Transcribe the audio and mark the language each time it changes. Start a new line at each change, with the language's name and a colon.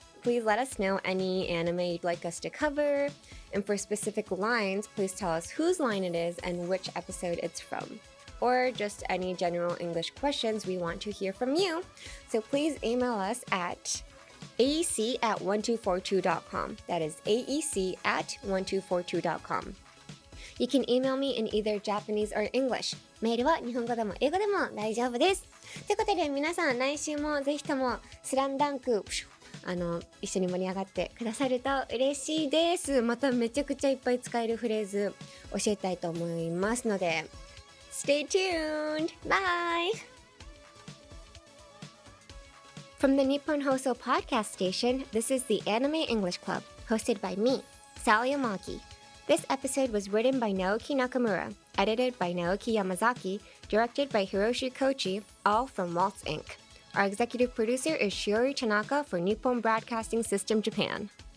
English: Please let us know any anime you'd like us to cover. And for specific lines, please tell us whose line it is and which episode it's from. Or just any general English questions we want to hear from you. So please email us at aec@1242.com. That is aec@1242.com. You can email me in either Japanese or English.
Japanese: メールは日本語でも英語でも大丈夫です。ということで皆さん来週もぜひともスラムダンク一緒に盛り上がってくださると嬉しいです。まためちゃくちゃいっぱい使えるフレーズ教えたいと思いますので
English: Stay tuned! Bye! From the Nippon Hoso podcast station, this is the Anime English Club, hosted by me, Sally Amaki. This episode was written by Naoki Nakamura, edited by Naoki Yamazaki, directed by Hiroshi Kochi, all from Waltz Inc. Our executive producer is Shiori Tanaka for Nippon Broadcasting System Japan.